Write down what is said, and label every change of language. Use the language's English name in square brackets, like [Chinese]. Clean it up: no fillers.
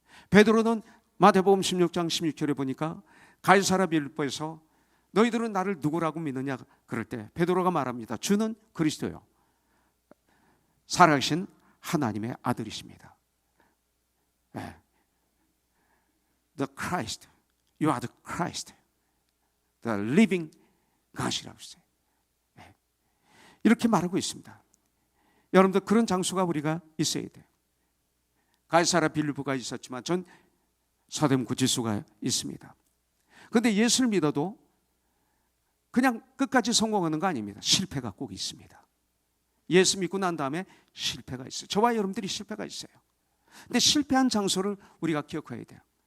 [Korean] 베드로는 마태복음 16장 16절에 보니까 가이사랴 빌립보에서 너희들은 나를 누구라고 믿느냐 그럴 때 베드로가 말합니다. 주는 그리스도요, 살아계신 하나님의 아들이십니다. [English] The Christ, you are the Christ, the living God [Korean] 이라고 했어요. 이렇게 말하고 있습니다. 여러분들 그런 장소가 우리가 있어야 돼요. 가이사랴 빌립보가 있었지만 전 서대문 구치소가 있습니다. 그런데 예수를 믿어도 그냥 끝까지 성공하는 거 아닙니다. 실패가 꼭 있습니다. 예수 믿고 난 다음에 실패가 있어요. 저와 여러분들이 실패가 있어요. 근데 실패한 장소를 우리가 기억해야 돼요.